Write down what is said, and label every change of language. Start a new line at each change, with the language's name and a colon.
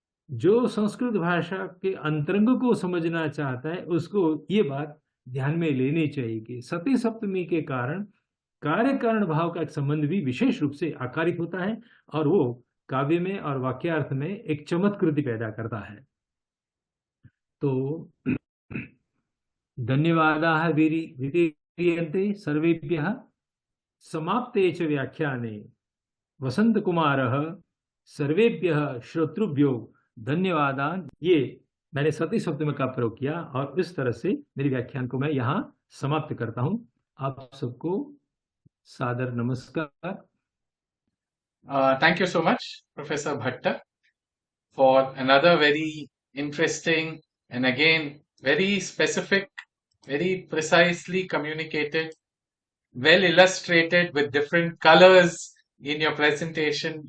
Hindi: जो संस्कृत भाषा के अंतरंग को समझना चाहता है, उसको ये बात ध्यान में लेनी चाहिए कि सती सप्तमी के कारण कार्य कारण भाव का एक संबंध भी विशेष रूप से आकारित होता है, और वो काव्य में और वाक्यार्थ में एक चमत्कृति पैदा करता है।
Sanskrit: तो धन्यवादाः वितीयन्ते सर्वेभ्यः। समाप्ते च व्याख्याने वसंतकुमारः सर्वेभ्यः श्रोतृभ्यो धन्यवादान्।
Hindi: ये मैंने सती सप्तमी का प्रयोग किया और इस तरह से मेरे व्याख्यान को मैं यहाँ समाप्त करता हूँ। आप सबको सादर नमस्कार।
English: Thank you so much, Professor Bhatta, for another very interesting and again very specific, very precisely communicated, well illustrated with different colors in your presentation.